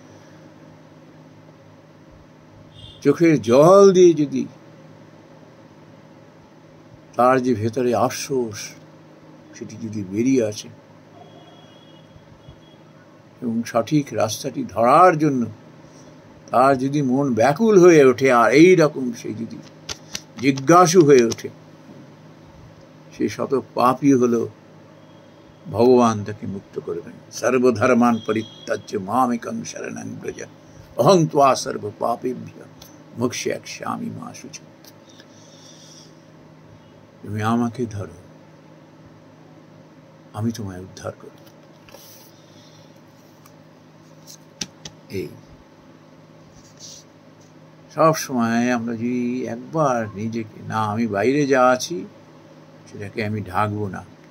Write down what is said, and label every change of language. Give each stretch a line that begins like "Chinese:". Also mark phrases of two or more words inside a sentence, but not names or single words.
Bangla: চোখের জল দিয়ে যদি তার যে ভেতরে আফসোস সেটি যদি বেরিয়ে আসে এবং সঠিক রাস্তাটি ধরার জন্য তার যদি মন ব্যাকুল হয়ে ওঠে, আর এই রকম সে যদি জিজ্ঞাসু হয়ে ওঠে, সে শত পাপী হলো ভগবান তাকে মুক্ত করবেন।
Sanskrit: সর্বধর্মান পরিত্যাজ্য মামেকং শরণং ব্রজ অহং ত্বা সর্ব পাপেভ্যো মোক্ষয়িষ্যামি মা শুচি।
Bangla: তুমি আমাকে ধরো, আমি তোমায় উদ্ধার করব। এই সব সময় আমরা যদি একবার নিজেকে, না আমি বাইরে যা আছি সেটাকে আমি ঢাকবো না,